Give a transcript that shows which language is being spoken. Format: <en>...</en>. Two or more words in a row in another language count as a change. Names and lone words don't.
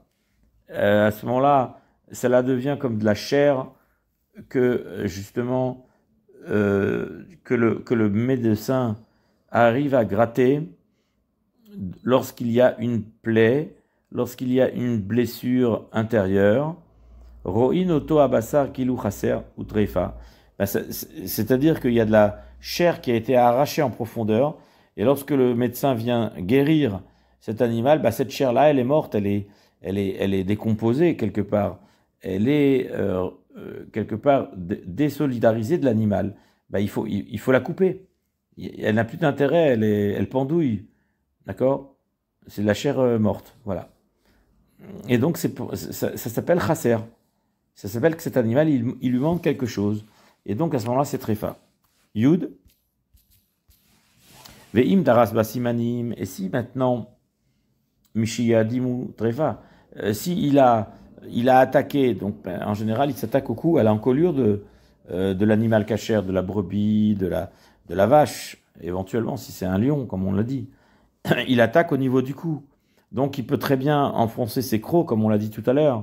<fr>À ce moment-là, cela devient comme de la chair que justement que le médecin arrive à gratter lorsqu'il y a une plaie, lorsqu'il y a une blessure intérieure.</fr> <he>רואין אותו הבשר כאילו חסר וטריפה.</he> <fr>C'est-à-dire qu'il y a de la chair qui a été arrachée en profondeur, et lorsque le médecin vient guérir cet animal, cette chair-là, elle est morte, elle est décomposée quelque part. Elle est quelque part désolidarisée de l'animal. Il faut la couper. Elle n'a plus d'intérêt, elle pendouille. D'accord? C'est de la chair morte. Voilà. Et donc, ça s'appelle chasser. Ça s'appelle que cet animal, il lui manque quelque chose. Et donc, à ce moment-là, c'est tréfa.</fr> <he>יוד. ואם דרס בסימנים.</he> <fr>Et si maintenant, Mishiya dimu tréfa, si il a attaqué, donc en général, il s'attaque au cou, à l'encolure de l'animal cachère, de la brebis, de la vache, éventuellement, si c'est un lion, comme on l'a dit. Il attaque au niveau du cou. Donc, il peut très bien enfoncer ses crocs, comme on l'a dit tout à l'heure.</fr>